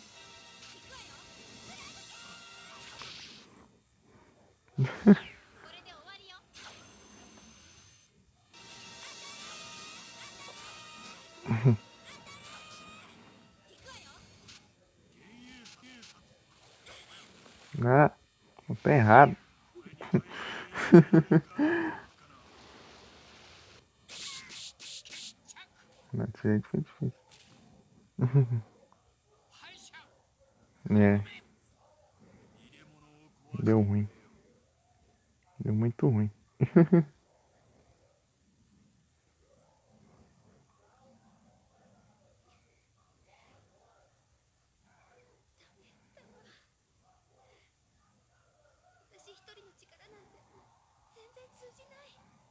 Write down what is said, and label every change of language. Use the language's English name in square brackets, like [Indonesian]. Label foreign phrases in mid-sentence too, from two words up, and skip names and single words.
[Japanese] これで終わりよ。 [Portuguese] Ah, não tá errado. Não, desse jeito foi difícil. [Japanese] 敗者。 [Portuguese] É, [Japanese] 入れ物を壊す。 [Portuguese] deu ruim. Deu muito ruim. [Japanese] 私一人の力なんて全然通じない。